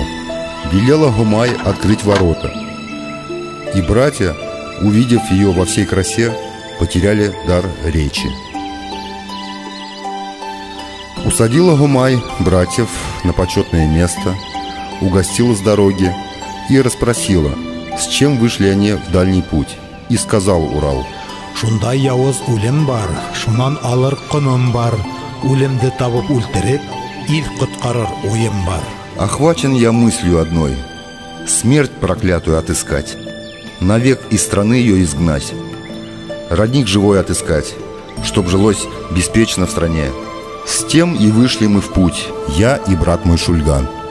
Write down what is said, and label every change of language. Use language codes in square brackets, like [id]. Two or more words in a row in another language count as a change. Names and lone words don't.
[ru] Велела Гумай открыть ворота, и братья, увидев ее во всей красе, потеряли дар речи. Усадила Гумай братьев на почетное место, угостила с дороги и расспросила, с чем вышли они в дальний путь. И сказал Урал: [ba] «Шундай явыз үлем бар, шунан алыр кыным бар, үлемді табып үлтереп, ил құтқарыр ойым бар». [ru] Охвачен я мыслью одной: смерть проклятую отыскать, навек из страны ее изгнать, родник живой отыскать, чтоб жилось беспечно в стране. С тем и вышли мы в путь, я и брат мой Шульган.